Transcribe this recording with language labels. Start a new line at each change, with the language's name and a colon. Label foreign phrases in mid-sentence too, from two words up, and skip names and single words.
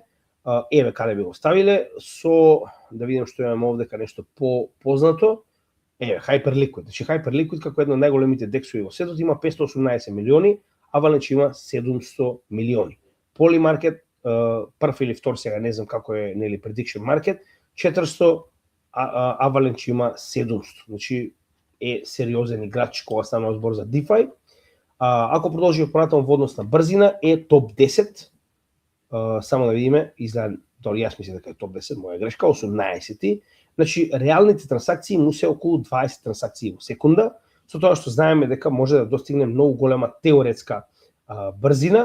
Macedonian: Еве каде би го ставиле, со да видим што имаме овдека нешто познато. Еве Hyperliquid. Значи Hyperliquid како една од најголемите дексови во светот има 518 милиони, Avalanche има 700 милиони. Polymarket прв или втор, сега не знам како е, нели,
English: prediction market, 400, Avalanche има 700.
Macedonian: Значи е сериозен играч кога станува збор за DeFi. Ако продолжиме понатаму во однос на брзина, е топ 10. Само да видиме, изгледа, дали јас мислам дека е топ 10, моја грешка, 18. Значи, реалните трансакции му се околу 20 трансакции во секунда, со тоа што знаеме дека може да достигне многу голема теоретска брзина.